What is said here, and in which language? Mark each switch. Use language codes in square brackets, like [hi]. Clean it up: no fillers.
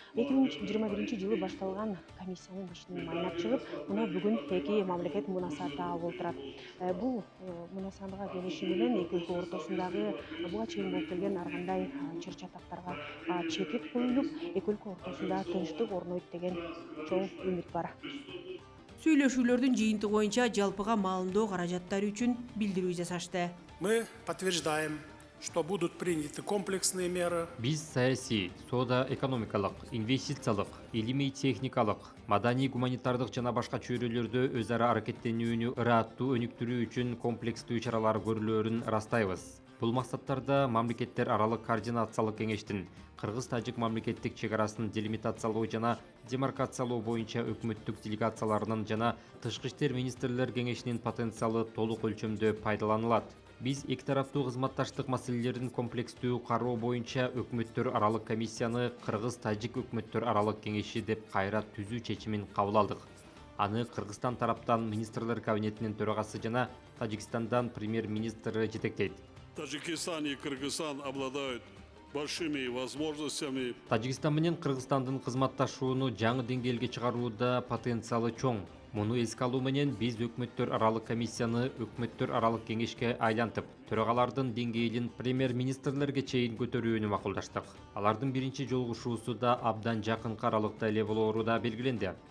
[ky] 2021-жылы башталган комиссиянын ишинин майнап чыгып, мына бүгүн эки мамлекет мунасабат алып отурат. Бул мунасабатка келишим менен эки өлкө ортосундагы буга чейин болуп келген баргандай чыр чатактарга чекит коюлуп, эки өлкө ортосунда тынчтык орнойт деген чоң үмүт бар. Сүйлөшүүлөрдүн жыйынтыгы боюнча жалпыга маалымдоо каражаттары үчүн билдирүү жасашты. [ru] Мы подтверждаем, что будут приняты комплексные меры. [ky] Биз саясий, соода-экономикалык, инвестициялык, илимий техникалык, маданий гуманитардык жана башка чөйрөлөрдө өз ара аракеттенүүнү ыраттуу өнүктүрүү үчүн комплекстүү чаралар көрүлөөрүн ырастайбыз. Бул максаттарда мамлекеттер аралык координациялык кеңештин Кыргыз-Тажик мамлекеттик чегарасын делимитациялоо жана демаркациялоо боюнча өкмөттүк делегацияларынын жана тышкы иштер министрлер кеңешинин потенциалы толук өлчөмдө пайдаланылат. Биз эки тараптуу кызматташтык маселелерин комплекстүү кароо боюнча өкмөттөр аралык комиссияны Кыргыз-Тажик өкмөттөр аралык кеңеши деп кайра түзүү чечимин кабыл алдык. Аны Кыргызстан тараптан министрлер кабинетинин төрагасы жана Тажикстандан премьер-министри жетектейт. [ru] Таджикистан и Кыргызстан обладают большими возможностями. [ky] Тажикстан менен Кыргызстандын кызматташууну жаңы деңгээлге чыгарууда потенциалы чоң. Муну эске алуу менен биз өкмөттөр аралык комиссияны өкмөттөр аралык кеңешке айлантып, төрагалардын деңгээлин премьер-министрлерге чейин көтөрүүнү макулдаштык. Алардын биринчи жолугушуусу да абдан жакынкы аралыкта эле болоору да белгиленди.